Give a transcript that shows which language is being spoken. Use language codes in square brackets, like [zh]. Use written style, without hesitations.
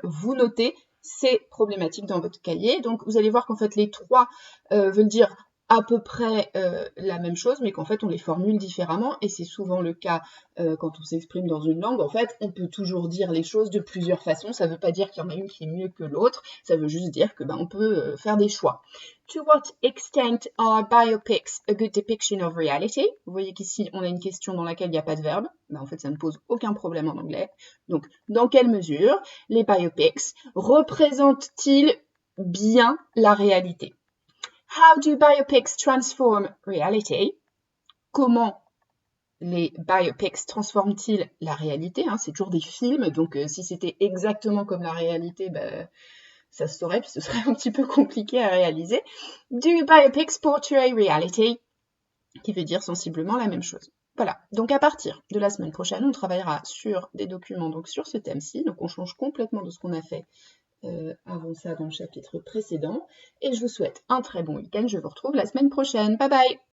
[fr] Vous notez ces problématiques dans votre cahier. Donc vous allez voir qu'en fait les trois veulent dire à peu près la même chose, mais qu'en fait on les formule différemment, et c'est souvent le cas quand on s'exprime dans une langue. En fait, on peut toujours dire les choses de plusieurs façons, ça ne veut pas dire qu'il y en a une qui est mieux que l'autre, ça veut juste dire que on peut faire des choix. [en] To what extent are biopics a good depiction of reality? [fr] Vous voyez qu'ici on a une question dans laquelle il n'y a pas de verbe, en fait ça ne pose aucun problème en anglais. Donc, dans quelle mesure les biopics représentent-ils bien la réalité? [en] How do biopics transform reality? [fr] Comment les biopics transforment-ils la réalité? C'est toujours des films, donc si c'était exactement comme la réalité, ça se saurait, puis ce serait un petit peu compliqué à réaliser. [en] Do biopics portray reality? [fr] Qui veut dire sensiblement la même chose. Voilà, donc à partir de la semaine prochaine, on travaillera sur des documents donc sur ce thème-ci, donc on change complètement de ce qu'on a fait avant ça dans le chapitre précédent. Et je vous souhaite un très bon week-end. Je vous retrouve la semaine prochaine. Bye bye!